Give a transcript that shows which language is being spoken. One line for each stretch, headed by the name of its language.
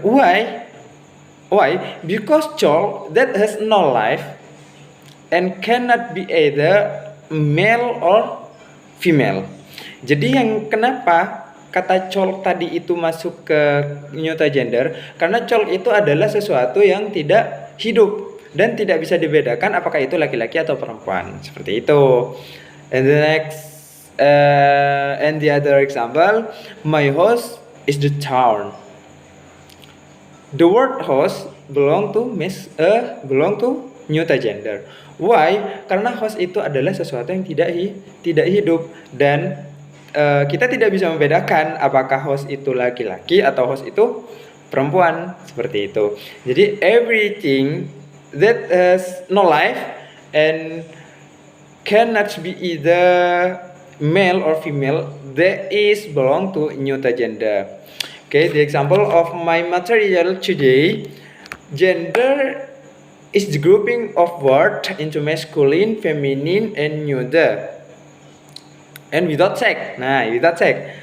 English: Why? Because chalk that has no life and cannot be either male or female.
Indonesian: Jadi yang kenapa kata chalk tadi itu masuk ke neuter gender, karena chalk itu adalah sesuatu yang tidak hidup dan tidak bisa dibedakan apakah itu laki-laki atau perempuan. Seperti itu.
English: And the next and the other example, my house is the town. The word house belong to neuter gender. Why?
Indonesian: Karena host itu adalah sesuatu yang tidak hidup dan kita tidak bisa membedakan apakah host itu laki-laki atau host itu perempuan, seperti itu.
English: Jadi everything that has no life and cannot be either male or female, that is belong to neuter gender. Okay, the example of my material today, gender is the grouping of words into masculine, feminine, and neuter, and without sex. Nah, without sex.